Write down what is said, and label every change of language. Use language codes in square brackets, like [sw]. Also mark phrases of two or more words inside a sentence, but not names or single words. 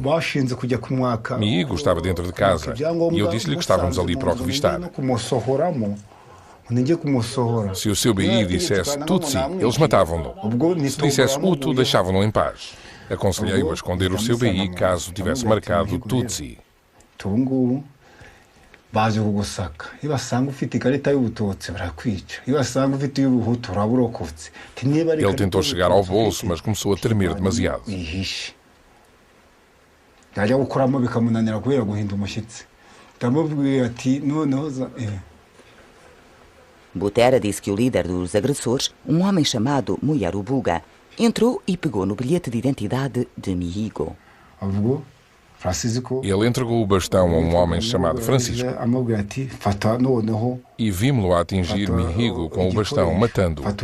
[pt] Mihigo estava dentro de casa e eu disse-lhe que estávamos ali para o revistar. Se o seu BI dissesse Tutsi, eles matavam-no. Se dissesse Hutu, deixavam-no em paz. Aconselhei-o a esconder o seu BI caso tivesse marcado Tutsi. [rw] baje kugusaka iyo basanga ufite ikarita y'ubututsi barakwica iyo basanga ufite y'ubuhutu uraburokotse. [pt] Ele tentou chegar ao bolso, mas começou a tremer demasiado. [rw] Yajya gukoramo bikamunanira kubera guhinda umushyitsi. Ndamubwiye ati noneho [pt] Butera disse que o líder dos agressores, um homem chamado Muyarubuga, entrou e pegou no bilhete de identidade de Mihigo. Ele entregou o bastão a um homem chamado Francisco e vimos-lo a atingir Mihigo com o bastão, matando-o.